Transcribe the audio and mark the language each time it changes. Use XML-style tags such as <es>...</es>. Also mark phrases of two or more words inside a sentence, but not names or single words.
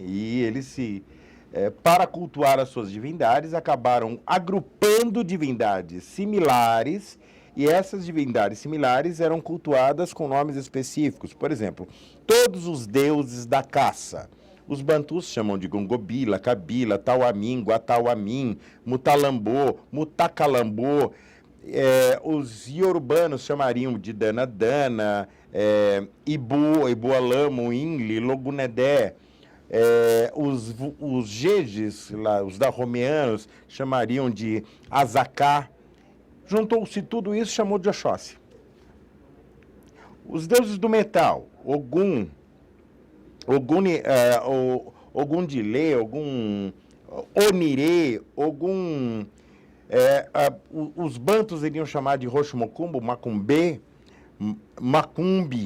<pt>E eles para cultuar as suas divindades, acabaram agrupando divindades similares, e essas divindades similares eram cultuadas com nomes específicos. Por exemplo, todos os deuses da caça. Os bantus chamam de Gongobila, Kabila, Tauamin, Guatauamin, Mutalambô, Mutacalambô. Os iorubanos chamariam de Danadana, Ibu, Ibualamo, Inli, Logunedé. Os jejes, os dahomeanos, chamariam de Azacá. Juntou-se tudo isso, chamou de Oxóssi. Os deuses do metal, Ogum, Ogundilê, Ogum Onirê, Ogum Os bantus iriam chamar de Roxo-Mocumbo, Macumbê, Macumbi.</pt>